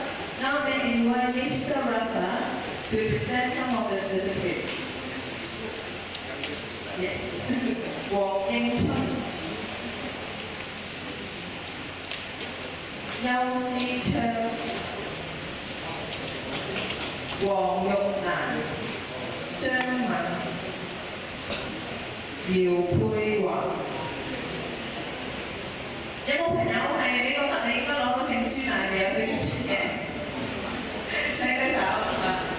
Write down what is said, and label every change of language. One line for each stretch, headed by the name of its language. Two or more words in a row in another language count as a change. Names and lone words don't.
English: Now may I invite Mr. Rasa to present some of the certificates. Yes. Wong Yên Trân, Nhau Si Trân, Hoàng Nhục Nản, Trân Mạnh, Diều Phui Hoàng.
Cantonese: Có 冇朋友係你覺得你應該攞到證書，但係未有證書嘅？請舉手啊！